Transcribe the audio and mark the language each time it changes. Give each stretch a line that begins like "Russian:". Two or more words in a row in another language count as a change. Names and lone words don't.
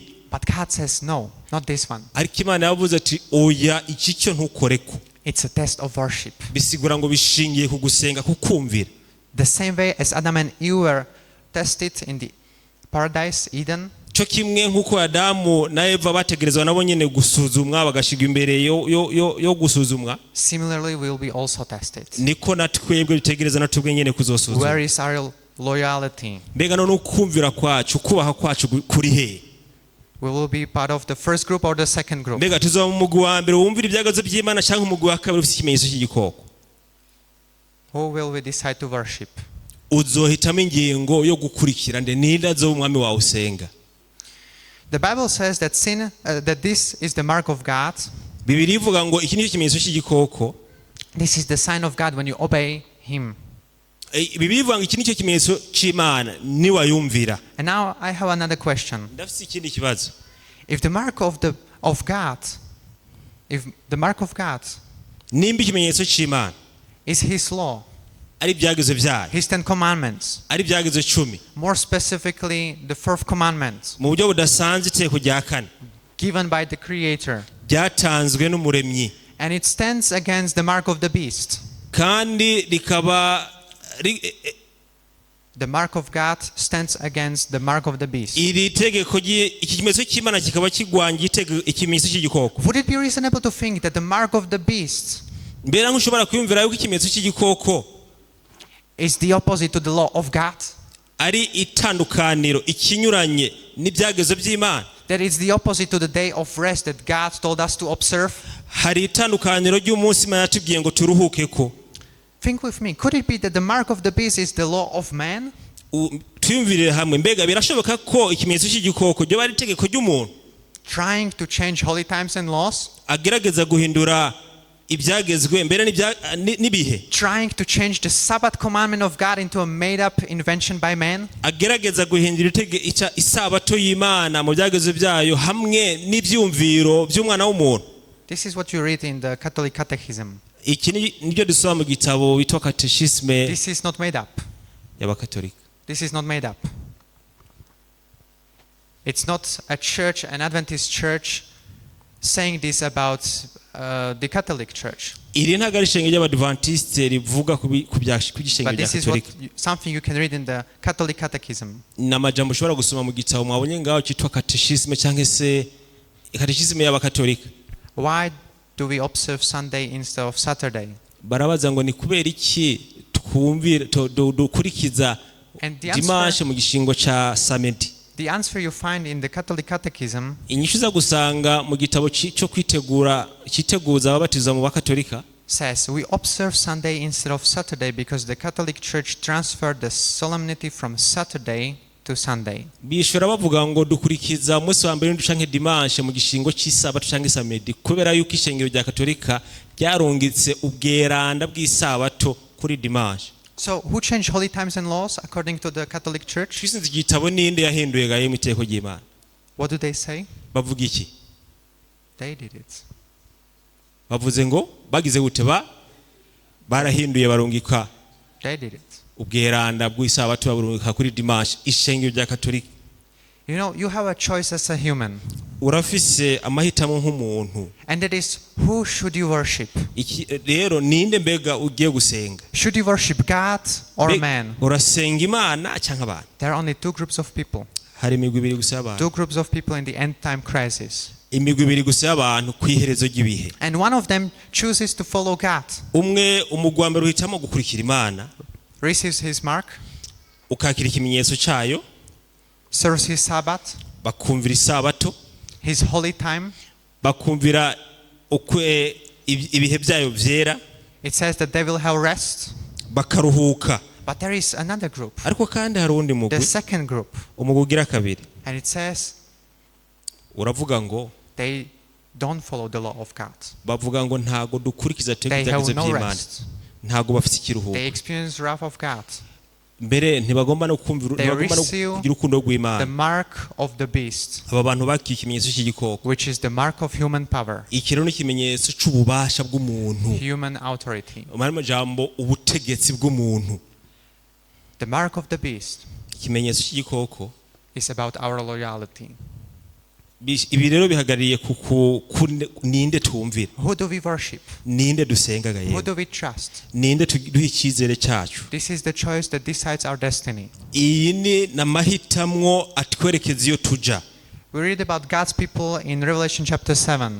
English: But God says, no, not this one.
Rundi: ariko Imana yavuze ati oya iki cyo ntukoreko.
English: It's a test of worship.
Rundi: bisigura ngo bishingiye ku gusenga kukumvira.
English: The same way as Adam and Eve were tested in the paradise, Eden,
Rundi: cyo kimwe nk'uko Adamu na Eva bategerezwa nabo nyene gusuzumwa bagashigwa imbere yo gusuzumwa.
English: similarly we will be also tested.
Rundi: niko natwebwe bitegereza natubwe nyene kuzosuzumwa.
English: Where is our loyalty?
Rundi: mbega none ukumvira kwacu kubaha kwacu kuri he.
English: We will be part of the first group or the second group.
Rundi: mbega tuzoba mu mugwi wa mbere wumvira ibyagazo by'Imana cyangwa umugwi wa kabiri ufite ikimenyetso cy'igikoko.
English: Who will we decide to worship?
Rundi: uzohitamo ingingo yo gukurikira nde ninde azoba umwami wawe usenga.
English: The Bible says that that this is the mark of God.
Rundi: Bibiri ivuga ngo iki nicyo kimenyetso cy'igikoko.
English: This is the sign of God when you obey Him.
Rundi: Bibiri ivuga ngo iki nicyo kimenyetso cy'Imana niwayumvira.
English: And now I have another question.
Rundi: ndafite ikindi kibazo.
English: If the mark of God
Rundi: nimba ikimenyetso cy'Imana
English: is His law,
Rundi: ari ibyagezo byayo,
English: His 10 commandments,
Rundi: ari ibyagezo 10,
English: more specifically the 4th commandment
Rundi: mu buryo budasanzwe iteko rya 4
English: given by the Creator,
Rundi: byatanzwe n'umuremyi,
English: and it stands against the mark of the beast.
Rundi: kandi rikaba
English: The mark of God stands against the mark of the beast.
Rundi: iri tegeko iki kimenyetso cy'Imana kikaba kigwanya ikimenyetso cy'igikoko.
English: Would it be reasonable to think that the mark of the beast
Rundi: mbera nkushobora kwiyumvira yuko ikimenyetso cy'igikoko
English: is the opposite to the law of God?
Rundi: ari itandukaniro ikinyuranye n'ibyagezo by'Imana.
English: That is the opposite to the day of rest that God told us to observe?
Rundi: hari itandukaniro ry'umunsi Imana yatubwiye ngo turuhukeko.
English: Think with me. Could it be that the mark of the beast is the law of man?
Rundi: tuyumvirire hamwe mbega birashoboka ko ikimenyetso cy'igikoko ryo bari itegeko ry'umuntu
English: Trying to change holy times and laws?
Rundi: agerageza guhindura ibyagezwe mbere n'ibihe.
English: Trying to change the Sabbath commandment of God into a made-up invention by man?
Rundi: agerageza guhindura isabato y'Imana mu byagezwe byayo hamwe n'ibyumviro by'umwana w'umuntu.
English: This is what you read in the Catholic Catechism.
Rundi: iki nibyo dusoma mu gitabo bitwa Catechisme
English: This is not made up.
Rundi: y'abakatolika.
English: This is not made up. It's not a church, an Adventist church, saying this about the Catholic Church.
Rundi: iri ntabwo ari ishengero ry'Abadventiste rivuga ku by'ishengero
English: But
Rundi: rya
English: this is
Rundi: Katolika.
English: something you can read in the Catholic Catechism.
Rundi: ni amajambo ushobora gusoma mu gitabo mwabonye ngaho cyitwa Catechisme cyangwa se Catechisme y'abakatolika.
English: Why do we observe Sunday instead of Saturday?
Rundi: barabaza ngo ni kubera iki twumvira dukurikiza
English: And
Rundi: dimanche mu gishingo ca samedi.
English: the answer you find in the Catholic Catechism
Rundi: inyishu za gusanga mu gitabo cyo kwiteguza ababatizwa mu bakatolika
English: says we observe Sunday instead of Saturday because the Catholic Church transferred the solemnity from Saturday to Sunday.
Rundi: bishora bavuga ngo dukurikiza umunsi wa mbere n'ucanke dimanche mu gishingo cy'isabato canke samedi kubera yuko ishengero rya katolika ryarungitse ubweranda bw'isabato kuri dimanche.
English: So who changed holy times and laws according to the Catholic Church?
Rundi: twisinze igitabo ninde yahinduye gaye mu iteko ry'Imana.
English: What do they say?
Rundi: bavuga iki?
English: They did it.
Rundi: bavuze ngo bagize gute barahinduye barungika
English: They did it.
Rundi: ubweranda bw'isabato barungika kuri dimanche ishengero rya katolika.
English: You know, you have a choice as a human.
Rundi: urafise amahitamo nk'umuntu.
English: And that is, who should you worship?
Rundi: rero ninde mbega ugiye gusenga?
English: Should you worship God or man?
Rundi: urasenga Imana cyangwa abantu?
English: There are only two groups of people.
Rundi: hari imigwi ibiri gusa y'abantu.
English: Two groups of people in the end time crisis.
Rundi: imigwi ibiri gusa y'abantu ku iherezo ry'ibihe.
English: And one of them chooses to follow God.
Rundi: umugwi wa mbere uhitamo gukurikira Imana,
English: Receives his mark,
Rundi: ukakira ikimenyetso cyayo,
English: serves his Sabbath,
Rundi: bakumvira isabato,
English: his holy time,
Rundi: bakumvira ibihe byayo byera
English: It says that they will have rest.
Rundi: bakaruhuka.
English: But there is another group,
Rundi: ariko kandi hari undi
English: the
Rundi: mugwi,
English: second group,
Rundi: umugwi ugira kabiri,
English: and it says
Rundi: uravuga ngo
English: they don't follow the law of God.
Rundi: bavuga ngo ntago dukurikiza
English: They
Rundi: ibyagezo
English: have no
Rundi: by'Imana,
English: rest.
Rundi: ntago bafite ikiruhuko,
English: They experience wrath of God,
Rundi: mbere ntibagomba no kumvira,
English: They
Rundi: ntibagomba no
English: receive
Rundi: kugira urukundo
English: the
Rundi: rw'Imana.
English: mark of the beast,
Rundi: Aba bantu bakiye ikimenyetso cy'igikoko,
English: which is the mark of human power,
Rundi: iki rero ni ikimenyetso cy'ububasha bw'umuntu,
English: human authority.
Rundi: mu majambo ubutegetsi bw'umuntu.
English: The mark of the beast
Rundi: Ikimenyetso cy'igikoko
English: is about our loyalty.
Rundi: ibi rero bihagarariye ninde twumvira,
English: Who do we worship?
Rundi: ninde dusengaga
English: Who
Rundi: yewe,
English: do we trust?
Rundi: ninde duha icyizere cyacu.
English: This is the choice that decides our destiny.
Rundi: Iyi ni n'amahitamwo atwerekeza iyo tuja.
English: We read about God's people in Revelation chapter 7.